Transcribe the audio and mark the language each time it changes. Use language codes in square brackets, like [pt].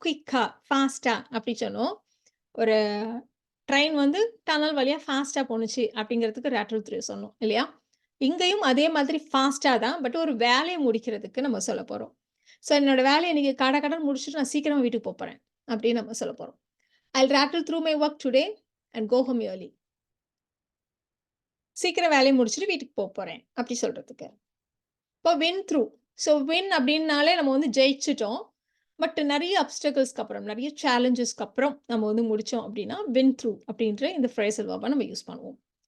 [ta] குயிக்கா, ஃபாஸ்ட்டா அப்படி சொன்னோம். ஒரு ட்ரெயின் வந்து டனல் வழியா ஃபாஸ்ட்டா போணுச்சு அப்படிங்கிறதுக்கு ராட்டில் த்ரூ சொன்னோம் இல்லையா? இங்கேயும் அதே மாதிரி ஃபாஸ்ட்டா தான். பட் ஒரு வேலைய முடிக்கிறதுக்கு நம்ம சொல்லப் போறோம். ஸோ என்னோட வேலைய இன்னைக்கு கடகடன்னு முடிச்சுட்டு நான் சீக்கிரமா வீட்டுக்கு போப்போறேன். அப்படின்னு நம்ம சொல்லப் போறோம். [en] I'll rattle through my work today and go home early. [ta] சீக்கிரம் வேலைய முடிச்சுட்டு வீட்டுக்கு போப்போறேன். அப்படி சொல்றதுக்கு. இப்போ வின் த்ரூ. ஸோ வின் அப்படின்னாலே நம்ம வந்து ஜெயிச்சுட்டோம். பட் நெறைய அப்ஸ்டக்கிள்ஸ்க்கு அப்புறம், நெறைய சேலஞ்சஸ்க்கு அப்புறம் நம்ம வந்து முடிச்சோம் அப்படின்னா, வின் த்ரூ அப்படின்ற இந்த ஃப்ரேசல் வெர்ப நம்ம யூஸ் பண்ணுவோம்.